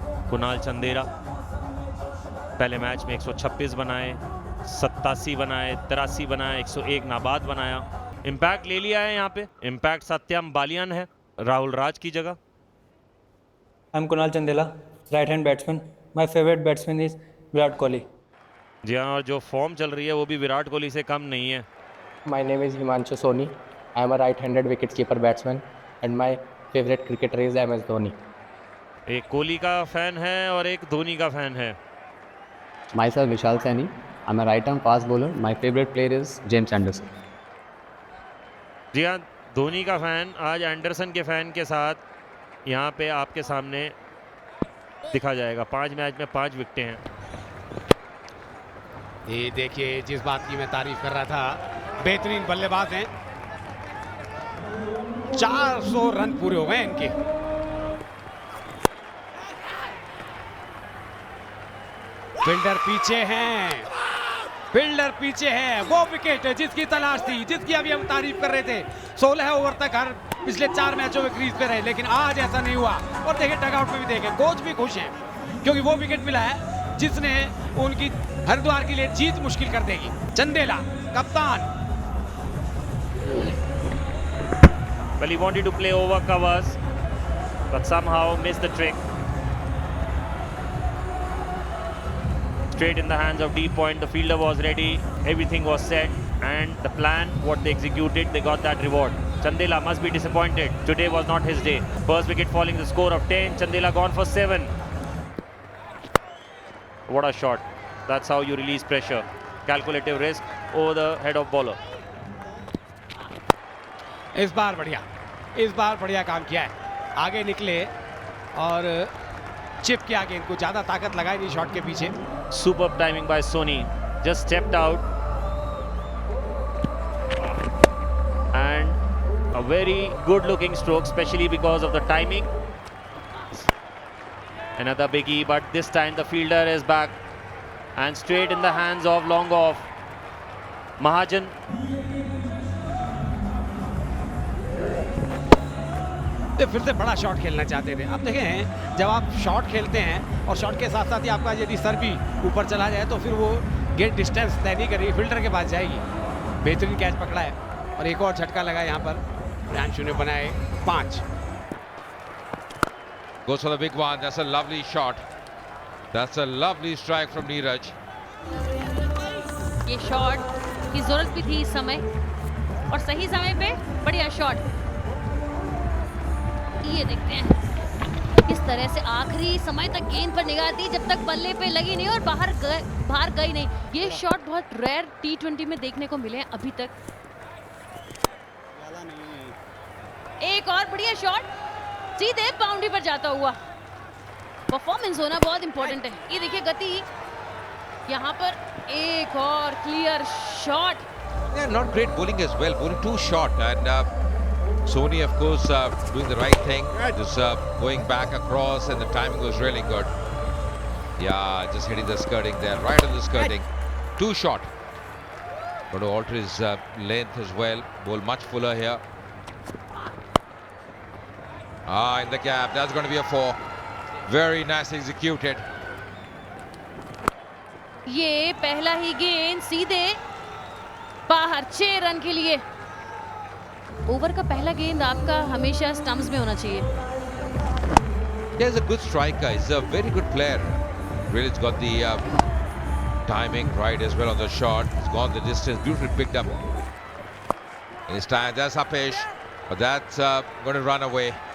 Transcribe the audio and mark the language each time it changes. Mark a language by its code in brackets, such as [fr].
[hi] कुणाल चंदेला पहले मैच में 126 बनाए, 87 बनाए, 83 बनाए, 101 नाबाद बनाया। इम्पैक्ट ले लिया है यहाँ पे। इम्पैक्ट सत्यम बालियान है राहुल राज की जगह। [en] I'm Kunal Chandela, right-hand batsman. My favorite batsman is Virat Kohli. [hi] जी हाँ, और जो फॉर्म चल रही है वो भी विराट कोहली से कम नहीं है। [en] My name is Himanshu Soni. I am a right-handed wicketkeeper batsman, and my favorite cricketer is MS Dhoni. [hi] एक कोहली का फैन है और एक धोनी का फैन है। [en] Myself Vishal Saini. I am a right-arm fast bowler. My favorite player is James Anderson. [hi] जी हाँ, धोनी का fan आज एंडरसन के फैन के साथ यहाँ पे आपके सामने दिखा जाएगा। 5 मैच में 5 विकेटें हैं। ये देखिए जिस बात की मैं तारीफ कर रहा था, बेहतरीन बल्लेबाज हैं। 400 रन पूरे हो गए इनके। फील्डर पीछे हैं, फील्डर पीछे है। वो विकेट जिसकी तलाश थी, जिसकी अभी हम तारीफ कर रहे थे। 16 ओवर तक हर पिछले 4 मैचों में क्रीज पे रहे, लेकिन आज ऐसा नहीं हुआ। और देखिए डगआउट में भी देखें, कोच भी खुश हैं क्योंकि वो विकेट मिला है जिसने उनकी हरिद्वार के लिए जीत मुश्किल कर देगी। चंदेला कप्तान। [en] Well, he wanted to play over covers, but somehow missed the trick. Straight in the hands of deep point. The fielder was ready. Everything was set, and the plan, what they executed, they got that reward. Chandela must be disappointed. Today was not his day. First wicket falling, the score of 10. Chandela gone for 7. What a shot. That's how you release pressure. Calculative risk over the head of bowler. [hi] इस बार बढ़िया काम किया है। आगे निकले और chip किया गेंद को, ज़्यादा ताकत लगाई नहीं शॉट के पीछे। [en] Superb timing by Sony. Just stepped out. And a very good looking stroke, especially because of the timing. Another biggie, but this time the fielder is back and straight in the hands of long off Mahajan. [hi] तो फिर से बड़ा shot खेलना चाहते थे। अब देखें, जब आप शॉट खेलते हैं और शॉट के साथ साथ ही आपका यदि सर भी ऊपर चला जाए तो फिर वो गेंद डिस्टेंस तय नहीं करेगी, फील्डर के पास जाएगी। बेहतरीन कैच पकड़ा है और एक और झटका लगा यहाँ पर। प्रियांशु ने बनाए 5। [en] Goes for the big one. That's a lovely shot. That's a lovely strike from Neeraj. [hi] ये शॉट की जरूरत भी थी इस समय और सही समय पे बढ़िया शॉट। ये देखते हैं इस तरह से आखिरी समय तक गेंद पर निगाह दी जब तक बल्ले पे लगी नहीं और बाहर गई नहीं। ये शॉट बहुत रेयर T20 में देखने को मिले हैं अभी तक। एक और बढ़िया शॉट सीधे बाउंड्री पर जाता हुआ। परफॉर्मेंस होना बहुत इंपॉर्टेंट है। ये देखिए गति, यहाँ पर एक और clear shot. [en] Yeah, not great bowling as well. Bowling too short, and Sony, of course, doing the right thing. Just going back across, and the timing was really good. Yeah, just hitting the skirting there, right on the skirting. Too short. Going to alter his length as well. Bowl much fuller here. In the gap. That's going to be a 4. Very nice executed. [hi] ये पहला ही गेंद सीधे बाहर 6 run के लिए। Over का पहला गेंद आपका हमेशा स्टंप्स में होना चाहिए। [en] He's a good striker. He's a very good player. Really, he's got the timing right as well on the shot. He's gone the distance, beautifully picked up. In his time, that's Apesh, but that's going to run away.